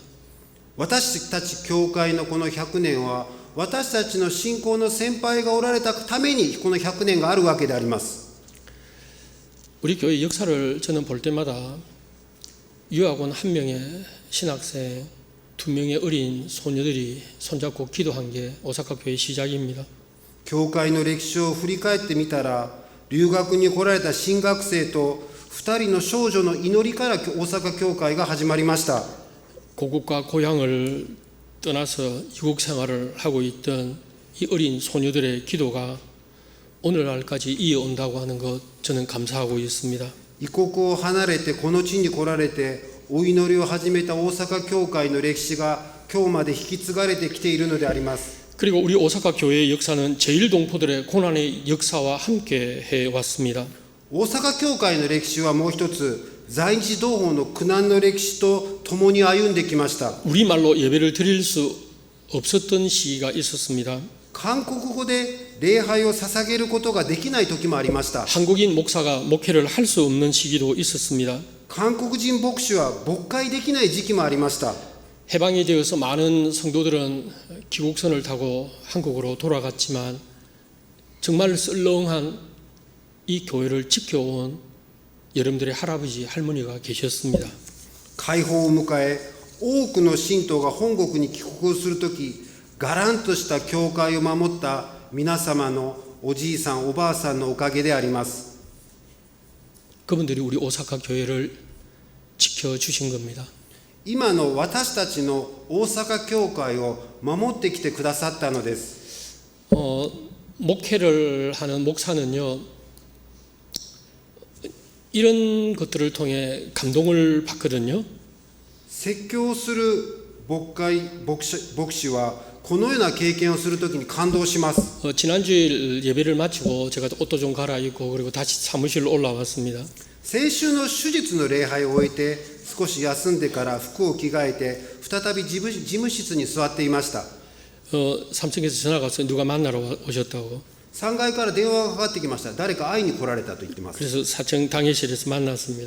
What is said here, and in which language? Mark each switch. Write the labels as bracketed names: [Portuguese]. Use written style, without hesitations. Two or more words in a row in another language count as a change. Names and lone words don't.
[Japanese] 私たち教会のこの100年は、私たちの信仰の先輩がおられたためにこの100年があるわけであります。 [Korean] 우리 교회 역사를 저는 볼 때마다 유학원 1명의 신학생, 2명의 어린 소녀들이 손잡고 기도한 게 오사카 교회 시작입니다. [Japanese] 教会の歴史を振り返ってみたら、留学に来られた新学生と2人の少女の祈りから大阪教会が始まりました。 [Korean] 고국과 고향을 떠나서 이국 생활을 하고 있던 이 어린 소녀들의 기도가 오늘날까지 이어온다고 하는 것 저는 감사하고 있습니다. [Japanese] 異国を離れてこの地に来られてお祈りを始めた大阪教会の歴史が今日まで引き継がれてきているのであります。 [Korean] 그리고 우리 오사카 교회의 역사는 제1동포들의 고난의 역사와 함께 해왔습니다. [Japanese] 大阪教会の歴史はもう一つ、在日同胞の苦難の歴史と共に歩んできました。 [Korean] 우리말로 예배를 드릴 수 없었던 시기가 있었습니다. [Japanese] 韓国語で礼拝を捧げることができない時もありました。 [Korean] 한국인 목사가 목회를 할 수 없는 시기도 있었습니다. [Japanese] 韓国人牧師は牧会できない時期もありました。 [Korean] 해방이 되어서 많은 성도들은 기국선을 타고 한국으로 돌아갔지만 정말 썰렁한 이 교회를 지켜온 여러분들의 할아버지, 할머니가 계셨습니다. [Japanese] 解放を迎え、多くの信徒が本国に帰国するとき、がらんとした教会を守った皆様のおじいさん、おばあさんのおかげであります。 [Korean] 그분들이 우리 오사카 교회를 지켜주신 겁니다. [Japanese] 今の私たちの大阪教会を守ってきてくださったのです。 [Korean] 목회를 하는 목사는요, 이런 것들을 통해 감동을 받거든요. [Japanese] 説教する牧師はこのような経験をするときに感動します。 [Korean] 지난주일 예배를 마치고 제가 옷도 좀 갈아입고 그리고 다시 사무실로 올라왔습니다. [Japanese] 先週の手術の礼拝を終えて少し休んでから服を着替えて再び事務室に座っていました。 [Korean] 3층에서 전화가 왔어요. 누가 만나러 오셨다고. [Japanese] 3 階から電話がかかってきました。誰か会いに来られたと言ってます。 [Korean] 그래서 4층 당회실에서 만났습니다.